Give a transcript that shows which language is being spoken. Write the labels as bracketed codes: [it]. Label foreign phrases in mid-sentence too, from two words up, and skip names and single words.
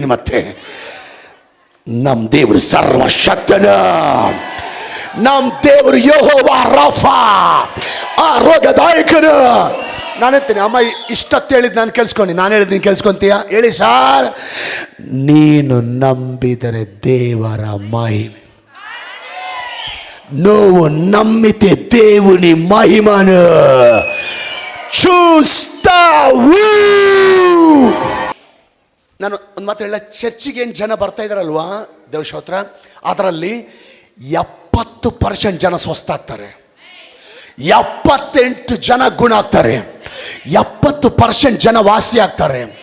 [kn] ಮತ್ತೆ ನಮ್ಮ ದೇವರು ಸರ್ವಶಕ್ತನ, ನಮ್ಮ ದೇವರು ಯೆಹೋವ ರಾಫಾ, ಆರೋಗ್ಯದಾಯಕನು. ನಾನು ಹೇಳ್ತೀನಿ, ಅಮ್ಮ ಇಷ್ಟೊತ್ತು ಹೇಳಿದ್ದು ನಾನು ಕೇಳಿಸ್ಕೊಂಡು, ನಾನು ಹೇಳಿದ್ದೀನಿ ಕೇಳಿಸ್ಕೊಂತೀಯ? ಹೇಳಿ ಸಾರ್. ನೀನು ನಂಬಿದರೆ ದೇವರ ಮಹಿಮೆ, [te] నువ్వు నమ్మితే దేవుని మహిమను చూస్తావు. [kn] ನಾನು ಒಂದು ಮಾತು ಹೇಳ, ಚರ್ಚಿಗೆ ಏನು ಜನ ಬರ್ತಾ ಇದ್ದಾರಲ್ವಾ ದೇವ್ರ ಸ್ತೋತ್ರ, ಅದರಲ್ಲಿ 70% ಜನ ಸ್ವಸ್ಥ ಆಗ್ತಾರೆ, 78 ಜನ ಗುಣ ಆಗ್ತಾರೆ, 70% ಜನ ವಾಸಿ ಆಗ್ತಾರೆ,